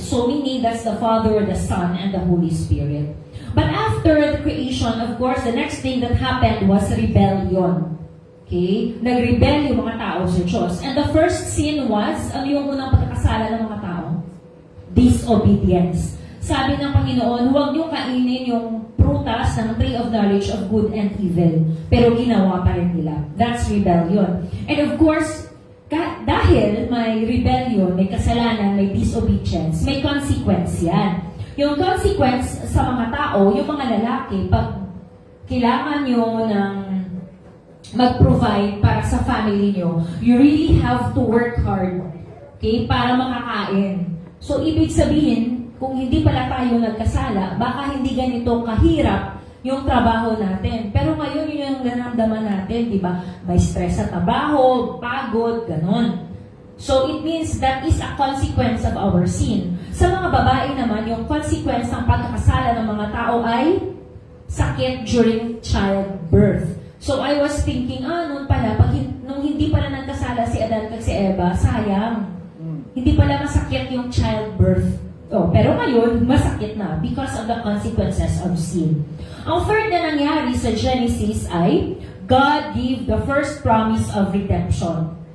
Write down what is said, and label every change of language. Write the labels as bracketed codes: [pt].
[en] So meaning that's the Father, the Son, and the Holy Spirit. But after the creation, of course, the next thing that happened was rebellion. Okay? [tl] Nag-rebel yung mga tao sa Diyos. [en] And the first sin was, [tl] ano yung unang pagkakasala ng mga tao? Disobedience. Sabi ng Panginoon, huwag niyong kainin yung prutas ng tree of knowledge of good and evil. Pero ginawa pa rin nila. [en] That's rebellion. [tl] And of course, dahil may rebellion, may kasalanan, may disobedience, may consequence yan. Yung consequence sa mga tao, yung mga lalaki, pag kailangan nyo ng mag-provide para sa family nyo, [en] you really have to work hard, [tl] okay, para makakain. So, ibig sabihin, kung hindi pala tayo nagkasala, baka hindi ganito kahirap yung trabaho natin. Pero ngayon, yun yung naramdaman natin, di ba? May stress sa trabaho, pagod, ganon. [en] So, it means that is a consequence of our sin. [tl] Sa mga babae naman, yung consequence ng pagkakasala ng mga tao ay sakit during childbirth. [en] So, I was thinking, [tl] noon pala, nung hindi pala nagkasala si Adan at si Eva, sayang. Hindi pala masakit yung childbirth. Pero ngayon, masakit na [en] because of the consequences of sin. [tl] Ang third na nangyari sa Genesis ay [en] God gave the first promise of redemption.